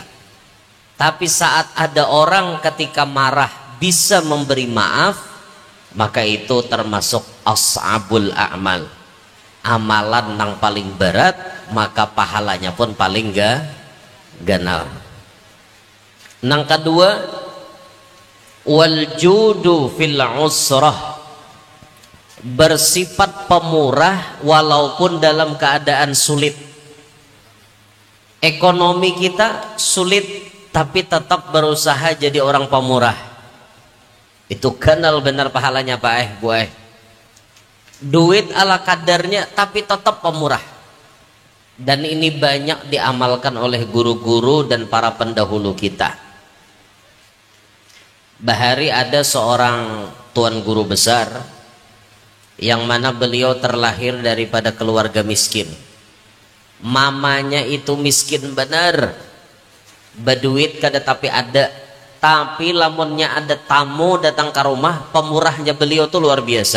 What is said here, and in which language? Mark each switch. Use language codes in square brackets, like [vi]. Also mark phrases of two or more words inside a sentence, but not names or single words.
[id] Tapi saat ada orang ketika marah bisa memberi maaf, maka itu termasuk [ar] أصعب الأعمال, [id] amalan yang paling berat, maka pahalanya pun paling ganal. Nang kedua, [ar] والجود في العسرة, [id] bersifat pemurah walaupun dalam keadaan sulit. Ekonomi kita sulit tapi tetap berusaha jadi orang pemurah. [bjn] Itu ganal benar pahalanya Pak Bu. [id] Duit ala kadarnya tapi tetap pemurah. Dan ini banyak diamalkan oleh guru-guru dan para pendahulu kita. Bahari ada seorang tuan guru besar yang mana beliau terlahir daripada keluarga miskin. [bjn] Mamanya itu miskin benar, berduit kada tapi ada, tapi lamunnya ada tamu datang ke rumah, pemurahnya beliau tuh luar biasa.